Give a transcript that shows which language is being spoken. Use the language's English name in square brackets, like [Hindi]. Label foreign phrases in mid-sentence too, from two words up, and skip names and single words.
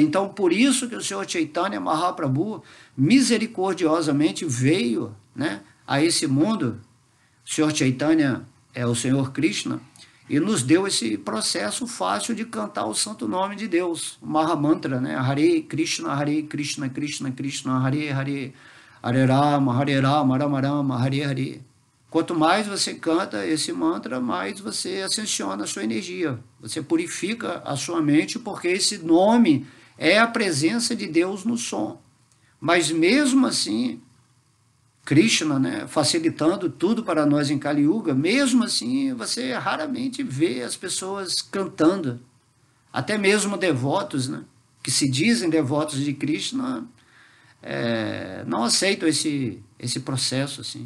[Portuguese] Então, por isso que o Senhor Chaitanya Mahaprabhu misericordiosamente veio, né, a esse mundo. O Senhor Chaitanya é o Senhor Krishna, e nos deu esse processo fácil de cantar o santo nome de Deus, o Mahamantra, né? [Sanskrit] Hare Krishna, Krishna Krishna, Hare Hare, Hare Rama, Rama Rama, Hare Hare. [Portuguese] Quanto mais você canta esse mantra, mais você ascensiona a sua energia. Você purifica a sua mente, porque esse nome é a presença de Deus no som. Mas mesmo assim, Krishna, né, facilitando tudo para nós em Kali Yuga, mesmo assim você raramente vê as pessoas cantando Até mesmo devotos, né, que se dizem devotos de Krishna, não aceitam esse processo, assim.